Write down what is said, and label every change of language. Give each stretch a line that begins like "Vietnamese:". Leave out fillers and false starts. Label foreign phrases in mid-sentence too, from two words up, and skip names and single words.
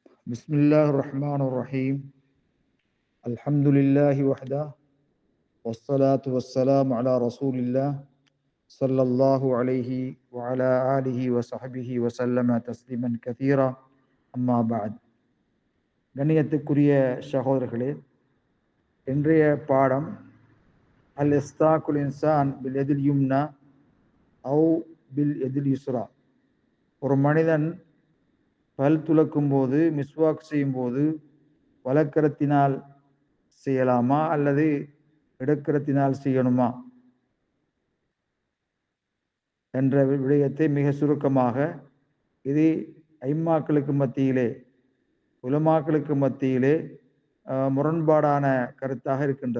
Arabic: بسم الله الرحمن الرحيم الحمد لله وحده والصلاة والسلام على رسول الله صلى الله عليه وعلى آله وصحبه وسلم تسليما كثيرا أما بعد
Tamil: கண்ணியத்துக்குரிய சகோதரர்களே, இன்றைய பாடம்
Arabic: الاستياك الإنسان باليد اليمنى أو باليد اليسرى.
Tamil: ஒரு மனிதன் பல் துலக்கும் போது, மிஸ்வாக் செய்யும் போது வலக்கரத்தினால் செய்யலாமா அல்லது இடக்கரத்தினால் செய்யணுமா என்ற விடயத்தை மிக சுருக்கமாக, இது ஐம்மாக்களுக்கு மத்தியிலே, உலமாக்களுக்கு மத்தியிலே முரண்பாடான கருத்தாக இருக்கின்றது.